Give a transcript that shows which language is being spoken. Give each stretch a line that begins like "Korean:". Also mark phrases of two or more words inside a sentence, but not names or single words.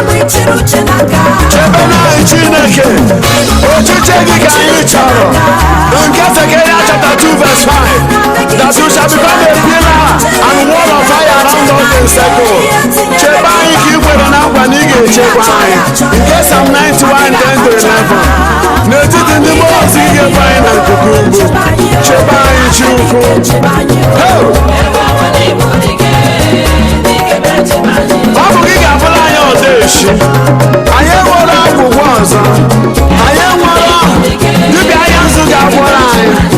Igbo: Chiri uche n'aka. Chebe na anyị Chineke, ochiche gị ka anyị chọrọ.
English: Nke Zechariah chapter two verse five, that you shall become a pillar and wall of fire around us in circle.
Igbo: Chebe anyị ka i kwere na nkwa na ị ga-echekwa anyị.
English: Nke Psalm ninety-one, ten to eleven.
Igbo: N'etiti ndị mmụọ ozi ị ga-ekwe anyị na nkuku mbụ. Chebe anyị Chukwu. Hey! Ọ bụ gị ga-abụrụ anyị ọdụ echi. Anyị enwere ọgwụgwọ ọzọ. Anyị enwere dibịa anya nzu ga-agwọrọ anyị.